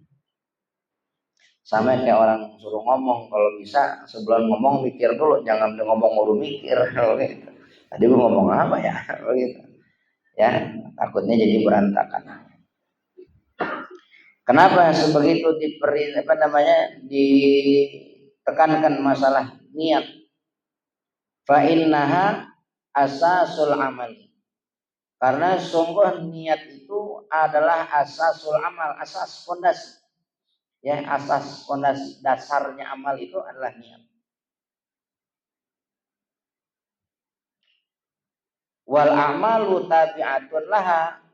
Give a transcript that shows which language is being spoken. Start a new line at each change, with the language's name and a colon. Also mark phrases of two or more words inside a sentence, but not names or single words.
Indonesian: Sama kayak orang suruh ngomong, kalau bisa sebelum ngomong mikir dulu, jangan udah ngomong baru mikir. Gitu. Tadi gue ngomong apa ya? Begitu. Ya, takutnya jadi berantakan. Kenapa sebegitu ditekankan masalah niat?
Arabic: فإنها أساس العمل.
Indonesian: Karena sungguh niat itu adalah
Arabic: أساس العمل,
Indonesian: asas fondasi. Ya, asas fondasi dasarnya amal itu adalah niat.
Arabic: والأعمال تابعة لها.